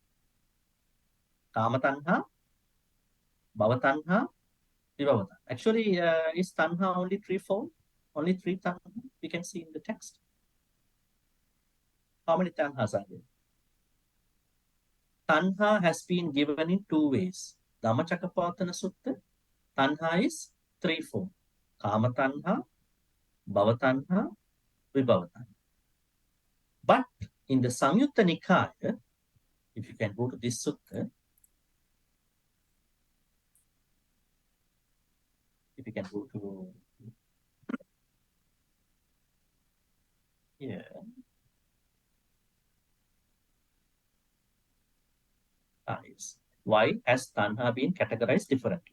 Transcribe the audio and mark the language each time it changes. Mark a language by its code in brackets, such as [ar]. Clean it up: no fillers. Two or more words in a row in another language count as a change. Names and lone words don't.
[pi] Kama Tanha, Bhava Tanha, Vibhava Tanha. [en] Actually, is Tanha only threefold? Only 3 Tanha we can see in the text. How many tanhas are there? Tanha has been given in two ways. Dhammacakkappavattana Sutta, tanha is threefold. [pi] Kama tanha, bhava tanha, vibhava tanha. [en] But in the Samyutta Nikaya, if you can go to this sutta, if you can go to here, is why has tanha been categorized differently?